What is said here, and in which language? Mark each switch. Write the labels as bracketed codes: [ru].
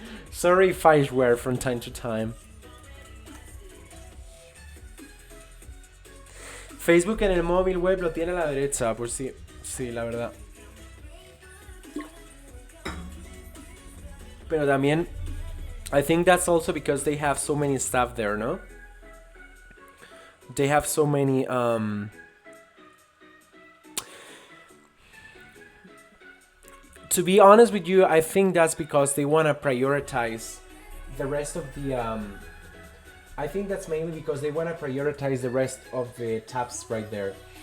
[en] Sorry if I swear from time to time. [es] Facebook en el móvil web lo tiene a la derecha, pues sí, la verdad. Pero también, [en] I think that's also because they have so many stuff there, [es] ¿no? [en] They have so many, to be honest with you, I think that's because they want to prioritize the rest of the, I think that's mainly because they want to prioritize the rest of the tabs right there.